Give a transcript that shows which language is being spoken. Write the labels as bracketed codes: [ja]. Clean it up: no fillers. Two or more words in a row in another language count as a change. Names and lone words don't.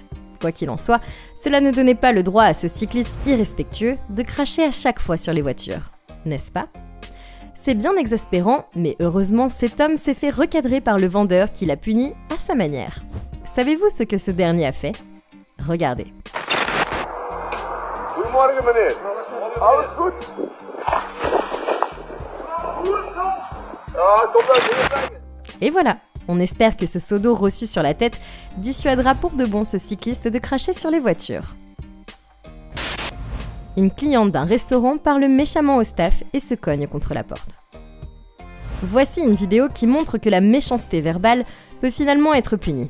[fr] Quoi qu'il en soit, cela ne donnait pas le droit à ce cycliste irrespectueux de cracher à chaque fois sur les voitures. N'est-ce pas ? C'est bien exaspérant, mais heureusement cet homme s'est fait recadrer par le vendeur qui l'a puni à sa manière. Savez-vous ce que ce dernier a fait ? Regardez. [nl] Goedemorgen meneer. Alles goed? Kom dan hier brengen. [fr] Et voilà, on espère que ce seau d'eau reçu sur la tête dissuadera pour de bon ce cycliste de cracher sur les voitures. Une cliente d'un restaurant parle méchamment au staff et se cogne contre la porte. Voici une vidéo qui montre que la méchanceté verbale peut finalement être punie.